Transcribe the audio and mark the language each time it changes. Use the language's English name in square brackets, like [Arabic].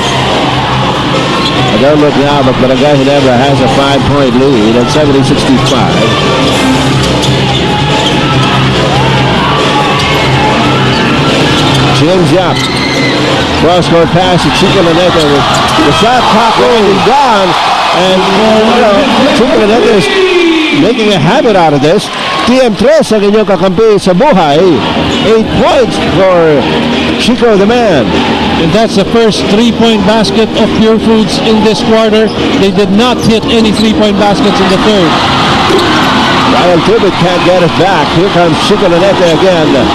[English] I don't look now, but Barangay Ginebra has a 5-point lead at 70-65. James Yap. Cross-court pass to Chico Lanete with the shot clock rolling down. And, you know, Chico Lanete is making a habit out of this. [Filipino] TM3 ang inyong kakampi sa buhay. [English] 8 points for Chico the man. And that's the first 3-point basket of Purefoods in this quarter. They did not hit any 3-point baskets in the third. Ryan Tubit can't get it back. Here comes Chico Lanete again.